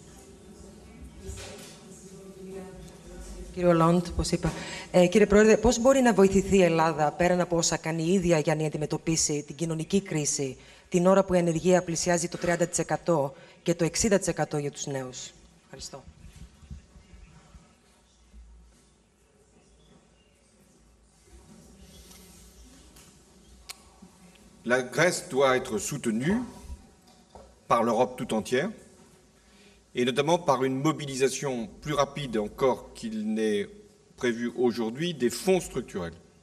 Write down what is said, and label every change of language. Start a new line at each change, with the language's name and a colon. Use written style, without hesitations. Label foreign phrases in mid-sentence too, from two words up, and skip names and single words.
Greek: Κύριε Ολόντ, όπως είπα. Κύριε Πρόεδρε, πώς μπορεί να βοηθηθεί η Ελλάδα πέραν από όσα κάνει η ίδια για να αντιμετωπίσει την κοινωνική κρίση, την ώρα που η ανεργία πλησιάζει το 30% και το 60% για τους νέους? Ευχαριστώ.
French: La Grèce doit être soutenue par l'Europe tout entière, et notamment par une mobilisation plus rapide encore qu'il n'est prévu aujourd'hui des fonds structurels,